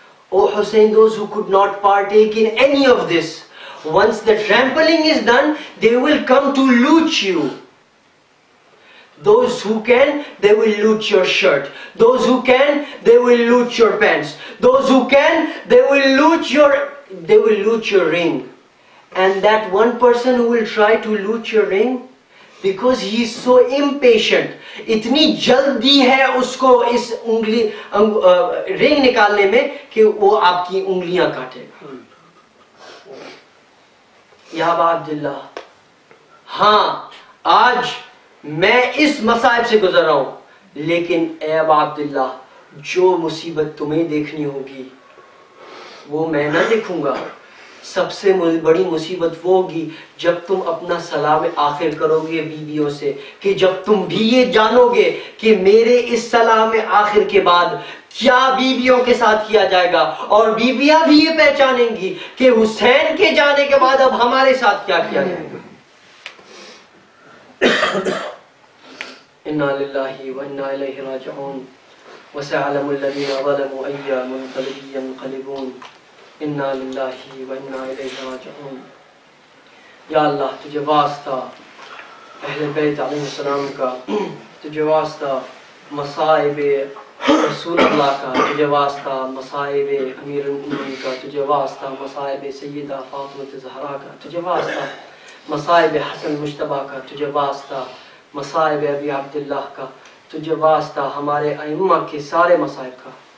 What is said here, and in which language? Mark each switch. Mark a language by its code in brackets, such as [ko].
[en] Oh Hussein, those who could not partake in any of this, once the trampling is done, they will come to loot you. Those who can, they will loot your shirt. Those who can, they will loot your pants. Those who can, they will loot your ring. And that one person who will try to loot your ring, because he is so impatient, [ur] اتنی جلدی ہے اس کو اس انگلی رنگ نکالنے میں کہ وہ آپ کی انگلیاں کاٹے گا. یا ابا عبداللہ، ہاں آج میں اس مصائب سے گزر رہا ہوں، لیکن اے ابا عبداللہ، جو مصیبت تمہیں دیکھنی ہوگی وہ میں نہ دیکھوں گا. سب سے بڑی مصیبت وہ ہوگی جب تم اپنا سلام آخر کرو گے بیویوں سے، کہ جب تم بھی یہ جانو گے کہ میرے اس سلام آخر کے بعد کیا بیویوں کے ساتھ کیا جائے گا، اور بیویاں بھی یہ پہچانیں گی کہ حسین کے جانے کے بعد اب ہمارے ساتھ کیا کیا جائے گا. [ar] إنا لله وإنا إليه راجعون وسيعلم الذين ظلموا أي منقلب ينقلبون إنا لله وإنا إليه راجعون. [ur] یا اللہ تجھے واسطہ اہل بیت علیہ السلام کا، تجھے واسطہ مصائب رسول اللہ کا، تجھے واسطہ مصائب امیر المؤمنین کا، تجھے واسطہ مصائب سیدہ فاطمہ زہرا کا، تجھے واسطہ مصائب حسن مجتبیٰ کا، تجھے واسطہ مصائب ابی عبداللہ کا، تجھے واسطہ ہمارے ائمہ کے سارے مصائب کا،